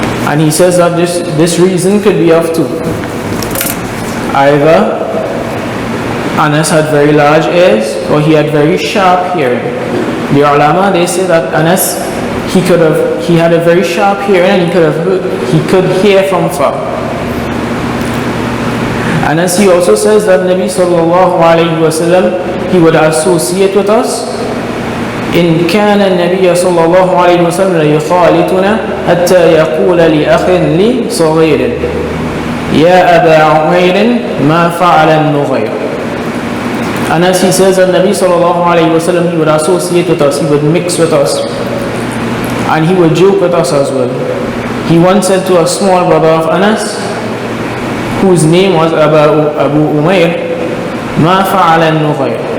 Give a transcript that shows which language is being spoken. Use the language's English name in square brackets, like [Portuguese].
[English] And he says that this reason could be of 2. Either Anas had very large ears, or he had very sharp hearing. The ulama, they say that Anas, he had a very sharp hearing, and he could hear from far. Anas, he also says that Nabi sallallahu alayhi wasallam, he would associate with us. [Arabic] إن كان النبي صلى الله عليه وسلم يخالطنا حتى يقول لأخ لي صغير يا أبا عمير ما فعل النغير. [English] Anas, he says that Nabi sallallahu alayhi wasallam, he would associate with us, he would mix with us, and he would joke with us as well. He once said to a small brother of Anas, whose name was Abu Umair, [Arabic] ما فعل النغير.